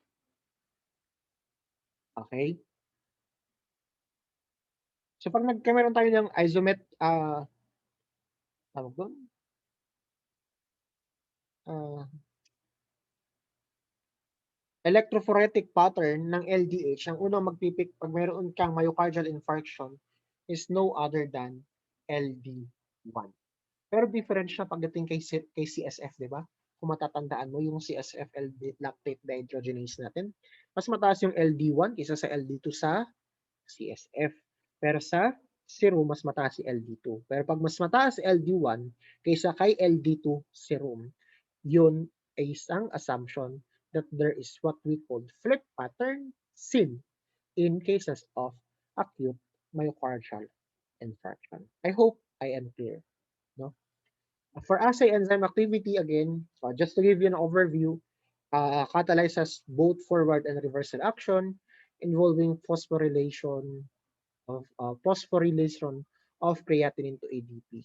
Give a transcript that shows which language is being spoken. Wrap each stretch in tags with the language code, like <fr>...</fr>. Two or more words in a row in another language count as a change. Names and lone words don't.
<tl>Okay? So pag nagkameron tayo ng tawag doon, uh,</tl> <en>electrophoretic pattern</en> <tl>ng LDH, ang unang magpipik pag mayroon kang</tl> <en>myocardial infarction is no other than LD1.</en> <tl>Pero different siya pagdating kay CSF, di ba? Kung matatandaan mo yung</tl> <en>CSF lactate dehydrogenase</en> <tl>natin, mas mataas yung LD1 kaysa sa LD2 sa CSF. Pero sa serum, mas mataas si LD2. Pero pag mas mataas si LD1 kaysa kay LD2 serum, yun ay isang</tl> <en>assumption that there is what we call flip pattern seen in cases of acute myocardial infarction. I hope I am clear. No? For assay enzyme activity, again, just to give you an overview, catalyzes both forward and reverse reaction involving phosphorylation of creatinine to ADP.</en>